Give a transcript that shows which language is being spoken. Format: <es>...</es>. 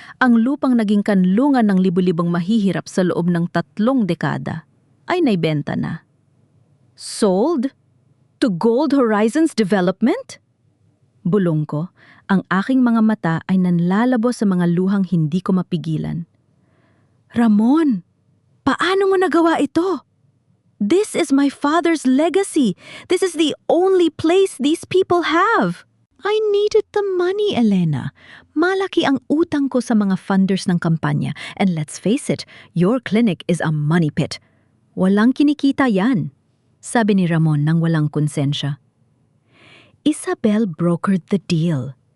<tl>ang lupang naging kanlungan ng libu-libong mahihirap sa loob ng 3 dekada ay naibenta na.</tl> <en>Sold? To Gold Horizons Development?</en> <tl>Bulong ko, ang aking mga mata ay nanlalabo sa mga luhang hindi ko mapigilan. Ramon, paano mo nagawa ito?</tl> <en>This is my father's legacy. This is the only place these people have. I needed the money, Elena.</en> <tl>Malaki ang utang ko sa mga funders ng kampanya.</tl> <en>And let's face it, your clinic is a money pit.</en> <tl>Walang kinikita yan, sabi ni Ramon nang walang konsensya.</tl> <en>Isabel brokered the deal.</en>